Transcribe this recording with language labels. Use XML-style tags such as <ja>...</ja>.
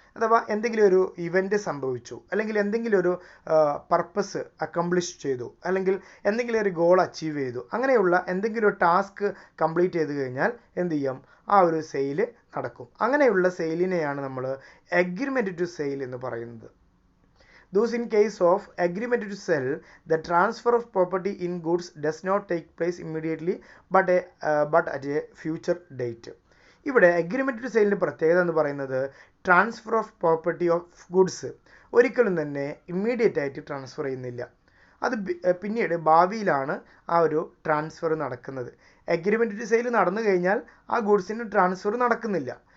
<ml>അഥവാ എന്തെങ്കിലും ഒരു ഇവൻ്റ് സംഭവിച്ചു, അല്ലെങ്കിൽ എന്തെങ്കിലും ഒരു പർപ്പസ് അക്കംപ്ലിഷ് ചെയ്തു, അല്ലെങ്കിൽ എന്തെങ്കിലും ഒരു ഗോൾ അച്ചീവ് ചെയ്തു, അങ്ങനെയുള്ള എന്തെങ്കിലും ഒരു ടാസ്ക് കംപ്ലീറ്റ് ചെയ്ത് കഴിഞ്ഞാൽ എന്ത് ചെയ്യും, ആ ഒരു സെയിൽ നടക്കും. അങ്ങനെയുള്ള സെയിലിനെയാണ് നമ്മൾ എഗ്രിമെൻറ്റ് ടു സെയിൽ എന്ന് പറയുന്നത്.</ml> <en>Thus, in case of agreement to sell, the transfer of property in goods does not take place immediately but at a future date.</en> <ml>ഇവിടെ എഗ്രിമെൻറ്റ് ടു സെയിലിൻ്റെ പ്രത്യേകത എന്ന് പറയുന്നത് transfer of property of goods ഒരിക്കലും തന്നെ immediate ആയിട്ട് transfer ചെയ്യുന്നില്ല. അത് പിന്നീട് ഭാവിയിലാണ് ആ ഒരു ട്രാൻസ്ഫർ നടക്കുന്നത്. എഗ്രിമെൻറ്റ് ടു സെയിൽ നടന്നു കഴിഞ്ഞാൽ ആ ഗുഡ്സിന് ട്രാൻസ്ഫർ നടക്കുന്നില്ല.</ml>